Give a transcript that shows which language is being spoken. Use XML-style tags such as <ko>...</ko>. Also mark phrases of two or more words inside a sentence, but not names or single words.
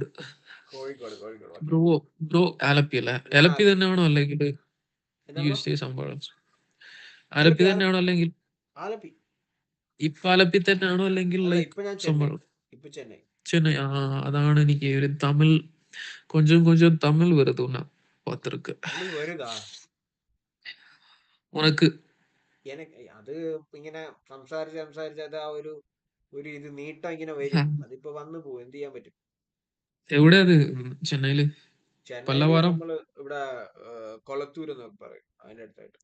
<ml>കോഴിക്കോട്. ബ്രോ ബ്രോ ആലപ്പി അല്ലേ? ആലപ്പി തന്നെയാണോ അല്ലെങ്കിൽ സംഭവം ആലപ്പി തന്നെയാണോ അല്ലെങ്കിൽ ആലപ്പി ഇപ്പൊ ആലപ്പി തന്നെയാണോ അല്ലെങ്കിൽ അല്ല, ലൈക്ക് ഇപ്പൊ ഞാൻ സംഭവം ചെന്നൈ. ചെന്നൈ? അതാണ് എനിക്ക് ഒരു തമിഴ്</ml> <ta>கொஞ்சம் தமிழ் வருது உன்ன பார்த்திருக்கு</ta> <ml>തമിഴ് വരുതാ</ml> <ta>உனக்கு.</ta> <ml>അത് ഇങ്ങനെ സംസാരിച്ച് അത് ആ ഒരു ഇത് നീട്ടം ഇങ്ങനെ വരും. അതിപ്പോ വന്നു പോകും, എന്ത് ചെയ്യാൻ പറ്റും. എവിടെയാ അത്? ചെന്നൈയില് ചെന്നൈയില് നമ്മള് ഇവിടെ കൊളത്തൂർ എന്നൊക്കെ പറയും, അതിന്റെ അടുത്തായിട്ട്.</ml>